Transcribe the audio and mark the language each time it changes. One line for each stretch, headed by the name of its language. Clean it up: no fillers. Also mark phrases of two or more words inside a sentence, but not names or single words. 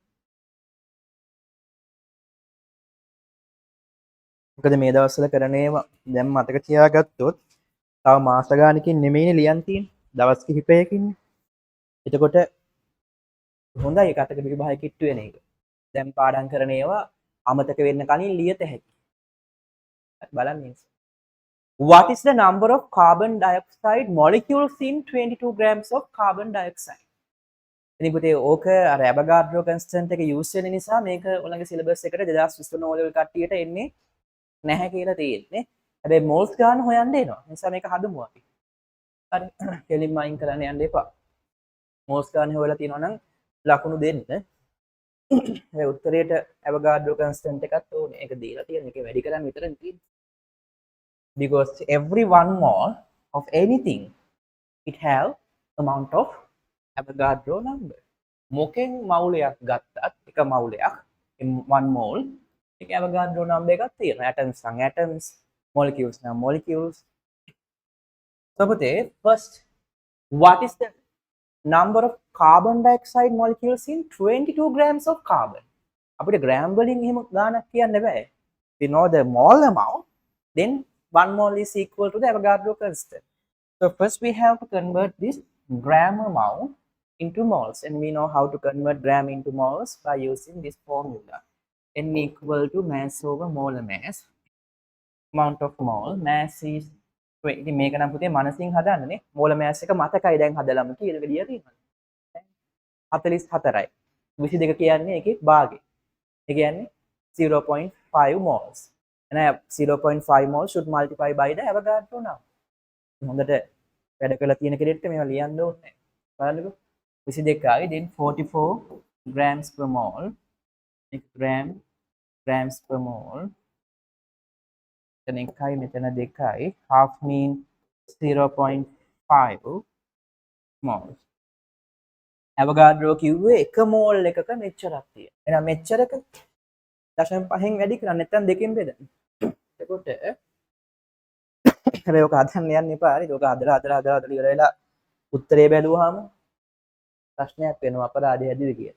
Sinhala: මොකද මේ දවස්වල කරන ඒවා දැන් මතක තියාගත්තොත් තව මාස ගානකින් නෙමෙයිනේ ලියන් තියෙන්නේ. දවස් කිහිපයකින්. එතකොට හොඳයි ඒකට විභාග කිට්ටු වෙන එක. දැන් පාඩම් කරන ඒවා අමතක වෙන්න කලින් ලියත හැකියි.
English: බලන්න What is the number of carbon dioxide molecules in 22 grams of carbon dioxide?
Sinhala: ඉතින් පුතේ ඕක අර
English: Avogadro constant
Sinhala: එක යූස් වෙන නිසා මේක ඔයගලගේ සිලබස් එකට 2023
English: O Level
Sinhala: කට්ටියට එන්නේ නැහැ කියලා තියෙන්නේ. හැබැයි මෝල්ස් ගන්න හොයන්න එනවා. ඒ නිසා මේක හදමු අපි. හරි. කෙලින්ම අයින් කරන්න යන්න එපා. මෝල්ස් ගන්න හොයලා තියෙනවා නම් ලකුණු දෙන්න. ඒ උත්තරේට
English: Avogadro constant
Sinhala: එකත් ඕනේ. ඒක දීලා තියෙන එක වැඩි කරන්න විතරනේ තියෙන්නේ.
English: Because every 1 mole of anything it have amount of Avogadro number.
Sinhala: මොකෙන් මවුලයක් ගත්තත් එක මවුලයක් 1 mole එක Avogadro number එකක් තියෙනවා. atoms නම් atoms, molecules නම් molecules.
English: So පුතේ first what is the number of carbon dioxide molecules in 22 grams of carbon?
Sinhala: අපිට gram වලින් එහෙම ගානක් කියන්න බෑ.
English: We know the mole amount, then 1 mole is equal to the Avogadro constant. So first we have to convert this gram amount into moles, and we know how to convert gram into moles by using this formula. N equal to mass over molar mass. Amount of mole, mass is 20.
Sinhala: මේක නම් පුතේ මනසින් හදන්නනේ.
English: molar mass
Sinhala: එක මතකයි දැන් හදලම කියලා විදිය තියෙනවා. 44යි. 22 කියන්නේ ඒකේ භාගය. ඒ කියන්නේ 0.5 moles.
English: And 0.5 moles should multiply by the Avogadro number.
Sinhala: හොඳට වැඩ කරලා තියෙන කෙනෙක්ට මේවා ලියන්න ඕනේ.
English: බලන්නකෝ. 22යි then 44 grams per mole. grams per mole.
Sinhala: මෙතන 1යි මෙතන 2යි.
English: half mean 0.5 moles.
Sinhala: Avogadro කිව්වේ එක මෝල් එකක මෙච්චරක් තියෙනවා. එහෙනම් මෙච්චරක 0.5න් වැඩි කරන්නේ නැත්නම් දෙකෙන් බෙදන්න. එතකොට හැබැයි ඔක හදන්න යන්න එපා. හරිද? ඔක හදලා ඉවර වෙලා උත්තරේ බැලුවාම ප්‍රශ්නයක් වෙනවා අපරාධය හැදුවේ කියලා.